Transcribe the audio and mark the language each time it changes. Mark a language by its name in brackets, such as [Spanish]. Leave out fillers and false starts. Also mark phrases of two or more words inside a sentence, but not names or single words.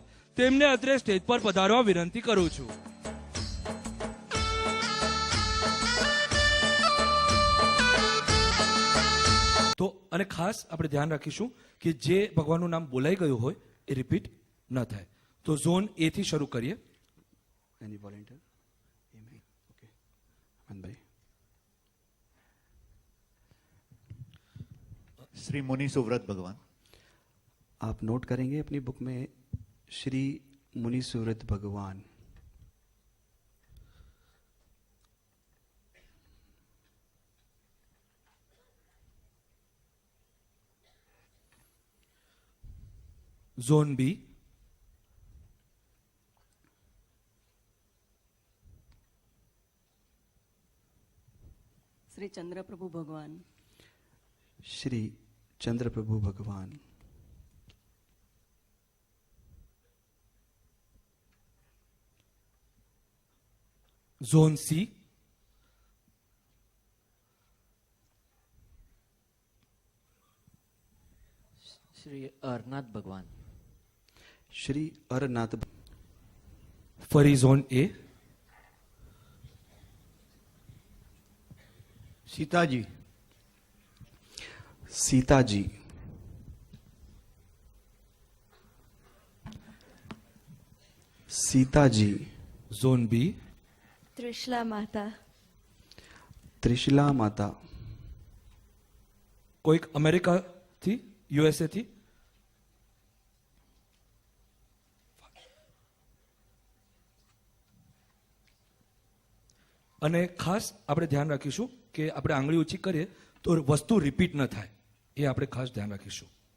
[Gujarati] તેમને અત્રે સ્ટેજ પર પધારવા વિનંતી કરું છું. તો અને ખાસ આપણે ધ્યાન રાખીશું કે જે ભગવાનનું નામ બોલાઈ ગયું હોય એ રિપીટ ન થાય. તો ઝોન એ થી શરૂ કરીએ. [English] any volunteer [Gujarati] ઓકે અમનભાઈ. श्री मुनि सुव्रत भगवान. [Hindi] आप नोट करेंगे अपनी बुक में श्री मुनि सुव्रत भगवान. [Gujarati] ઝોન બી. श्री चंद्रप्रभु भगवान. श्री चंद्रप्रभु भगवान. ઝોન સી. श्री अरनाथ भगवान. श्री अरनाथ. ફરી ઝોન એ. सीताजी. सीताजी. सीताजी. ઝોન બી. त्रिशला माता. त्रिशला माता. કોઈક અમેરિકાથી, યુએસએ થી. અને ખાસ આપણે ધ્યાન રાખીશું કે આપણે આંગળી ઊંચી કરીએ તો વસ્તુ રિપીટ ન થાય, એ આપણે ખાસ ધ્યાન રાખીશું.